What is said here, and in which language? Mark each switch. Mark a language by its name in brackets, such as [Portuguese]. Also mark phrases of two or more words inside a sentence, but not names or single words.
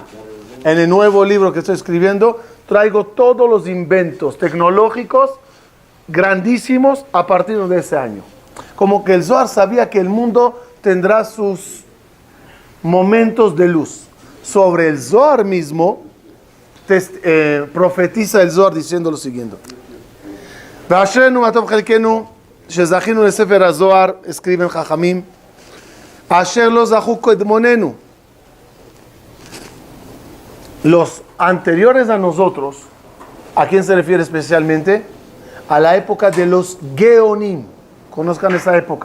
[Spanish] En el nuevo libro que estoy escribiendo, traigo todos los inventos tecnológicos grandísimos a partir de ese año. Como que el Zohar sabía que el mundo tendrá sus momentos de luz. Sobre el Zohar mismo, profetiza el Zohar diciendo lo siguiente. [Hebrew] ואשרנו מה טוב חלקנו שזכינו לספר הזהר, escriben חכמים, אשר לא זכו קדמונינו. [Spanish] Los anteriores a nosotros, ¿a quién se refiere especialmente? A la época de los Geonim. Conozcan esa época.